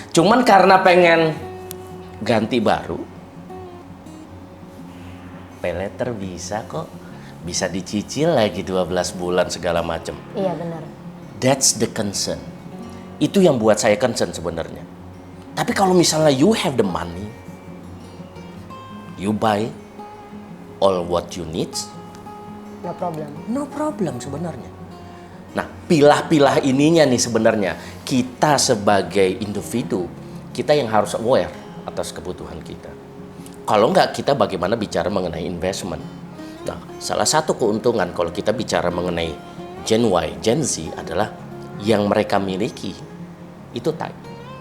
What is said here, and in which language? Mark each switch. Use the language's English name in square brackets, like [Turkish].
[Indonesian] Cuman karena pengen ganti baru, pay later bisa kok. Bisa dicicil lagi 12 bulan segala macam. Iya benar. [English] That's the concern. [Indonesian] Itu yang buat saya concern sebenarnya. Tapi kalau misalnya [English] you have the money, you buy all what you need, No problem. no problem [Indonesian] sebenarnya. Nah, pilah-pilah ininya nih sebenarnya kita sebagai individu, kita yang harus aware atas kebutuhan kita. Kalau enggak, kita bagaimana bicara mengenai investment. Nah, salah satu keuntungan kalau kita bicara mengenai Gen Y, Gen Z adalah yang mereka miliki itu time.